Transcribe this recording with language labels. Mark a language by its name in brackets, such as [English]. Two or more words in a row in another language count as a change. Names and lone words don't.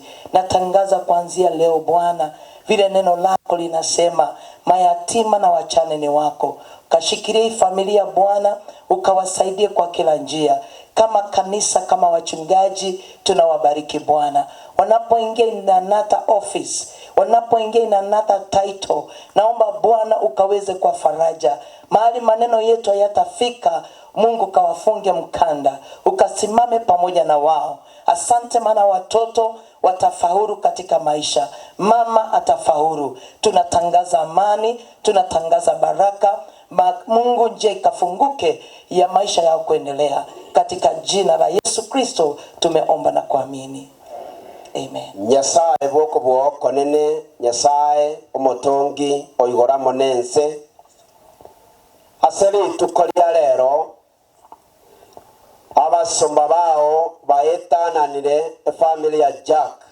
[Swahili] Natangaza kuanzia leo Bwana, vile neno lako linasema, mayatima na wachane ni wako. Kashikilie hii familia Bwana, ukawasaidie kwa kila njia. Kama kanisa, kama wachungaji, tunawabariki Bwana. Wanapoingia [English] in another office, [Swahili] wanapoingia [English] in another title, [Swahili] naomba Bwana ukaweze kwa faraja. Mahali maneno yetu hayatafika, Mungu kawafunge mkanda, ukasimame pamoja na wao. Asante maana watoto watafaulu katika maisha. Mama atafaulu. Tunatangaza amani, tunatangaza baraka. Mungu nje ikafunguke ya maisha yao kuendelea. Katika jina la Yesu Kristo tumeomba na kuamini. Amen. [Gusii] Nyasaye bwoko bwoko nene, Nyasaye omotongi oigora monense. Aseri tukolia lero abasomba bao baetananire family ya Jack.